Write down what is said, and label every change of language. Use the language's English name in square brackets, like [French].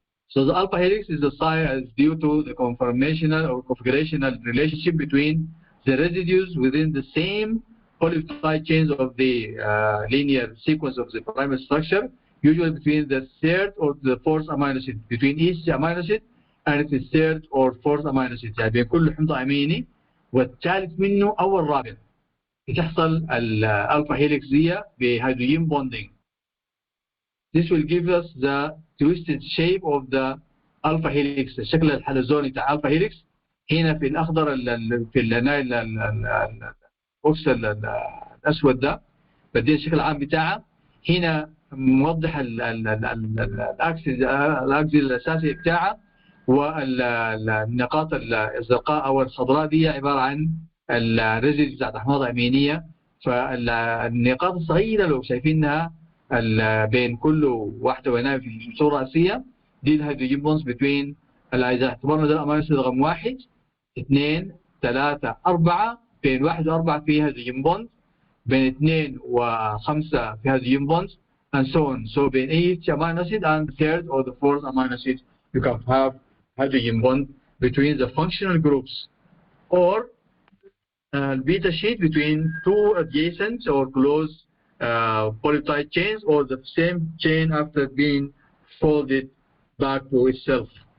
[English] So the alpha helix is due to the conformational or configurational relationship between the residues within the same polypeptide chains of the linear sequence of the primary structure, usually between the 3rd or the 4th amino acid, between each amino acid and its 3rd or 4th amino acid. [Arabic] يعني بين كل حمض اميني والثالث منه او الرابع بتحصل الالفا هيليكس دي بهيدروجين bonding. [English] This will give us the twisted shape of the alpha helix, [Arabic] الشكل الحلزوني بتاع [English] alpha helix. [Arabic] هنا في الاخضر في البوكس الاسود ده بدي الشكل العام بتاعها. هنا موضح الاكسس الاساسي بتاعها، والنقاط الزرقاء او الخضراء دي عباره عن الريزيدز بتاعت احماض امينيه. فالنقاط الصغيره لو شايفينها بين كل واحده وهنا في الصوره الرئيسيه دي الهيدروجين بونز بين اذا اعتبرنا ده الامينو اسيد رقم 1 2 3 4 بين 1 و4 فيها هيدروجين بونز، بين 2 و5 فيها هيدروجين بونز [English] and so on. So [Arabic] بين [English] each amino acid and the 3rd or the 4th amino acid you can have hydrogen bond between the functional groups, or beta sheet between 2 adjacent or close polypeptide chains, or the same chain after being folded back to itself.